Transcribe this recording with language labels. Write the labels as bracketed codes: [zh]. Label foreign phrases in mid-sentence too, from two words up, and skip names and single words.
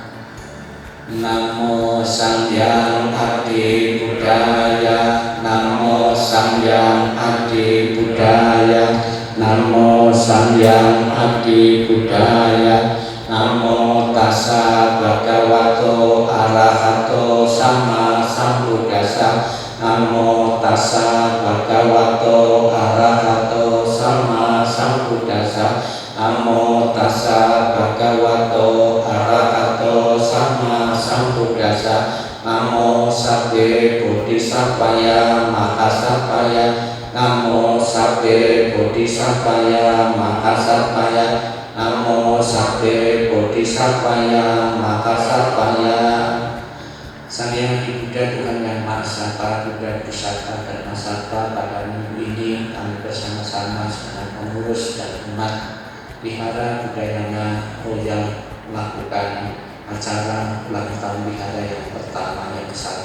[kaw] Namo Sang Hyang Adi Budaya, Namo Sang Hyang Adi Budaya, Namo Sang Hyang Adi Budaya, [pi] Namo Tassa Bhagavato Arahato Sama Sambuddhassa, Namo Tassa Bhagavato Arahato Sama Sambuddhassa, Namo Tassa Bhagavato Arahato Sama Sambuddhassa, [sa] Namo Sabde Bodhisattvaya Mahasattvaya, [pi] Namo Sabde Bodhisattvaya Mahasattvaya, Namo Sabde Bodhisattvaya Mahasattvaya. [kaw] Sang Hyang Adi Buddha, [id] Tuhan Yang Maha Esa, para Buddha, Bodhisattva dan Mahasattva, pada minggu ini kami bersama-sama segenap pengurus dan umat Wihara Budayana Royal melakukan acara ulang tahun wihara yang pertama, yang ke-1.